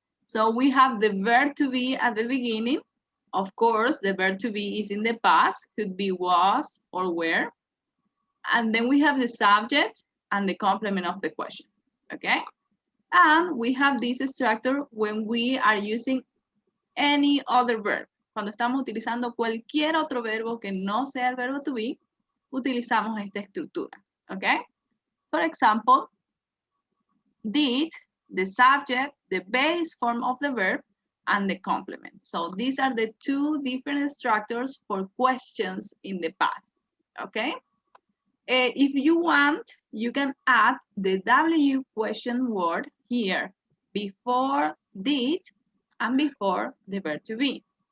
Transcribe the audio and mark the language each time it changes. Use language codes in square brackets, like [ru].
[en] So we have the verb to be at the beginning. Of course, the verb to be is in the past, could be was or were. And then we have the subject and the complement of the question, okay? And we have this structure when we are using any other verb. [es] Cuando estamos utilizando cualquier otro verbo que no sea el verbo to be, utilizamos esta estructura, okay? [en] For example, did, the subject, the base form of the verb, and the complement. So these are the two different structures for questions in the past, okay? If you want, you can add the W question word here before did and before the verb to be.